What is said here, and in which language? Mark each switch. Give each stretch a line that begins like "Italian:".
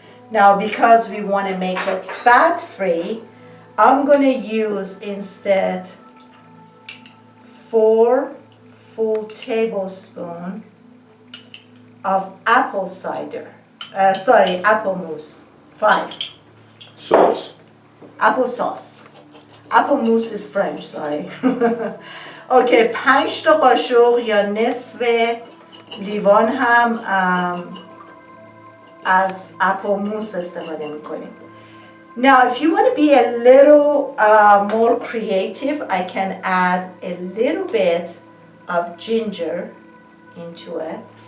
English: Now, because we want to make it fat-free, I'm going to use instead 4 full tablespoons of apple cider. Apple mousse. 5. Sauce. Apple sauce. Apple mousse is French, sorry.
Persian: Okay, 5 تا قاشق یا نصف لیوان هم از اپل موس استفاده میکنیم.
English: Now if you want to be a little more creative, I can add a little bit of ginger into it.